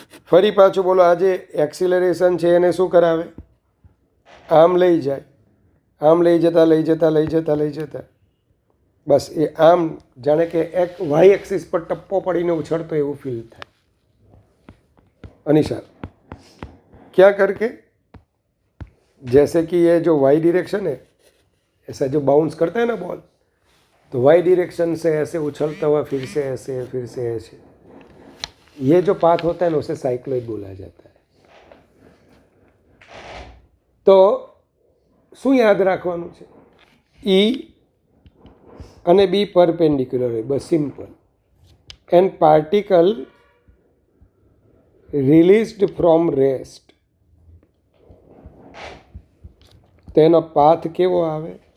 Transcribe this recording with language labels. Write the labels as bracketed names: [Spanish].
[Gujarati] ફરી પાછું બોલો આ જે એક્સિલરેશન છે એને શું કરાવે? આમ લઈ જાય. આમ લઈ જતા બસ એ આમ જાણે કે એક વાય એક્સિસ પર ટપ્પો પડીને ઉછળતો એવું ફીલ થાય. [Hindi] અનિશા क्या करके? जैसे कि ये जो वाई डायरेक्शन है, ऐसा जो बाउंस करता है ना बॉल, तो वाई डायरेक्शन से ऐसे उछलता हुआ फिर से ऐसे ये जो पाथ होता है ना उसे साइक्लोइड बोला जाता है. [Gujarati] तो શું યાદ રાખવાનું છે? ઈ અને બી પરપેન્ડિક્યુલર હોય, બસ simple. [English] and particle released from rest, [Gujarati] તેનો પાથ કેવો આવે?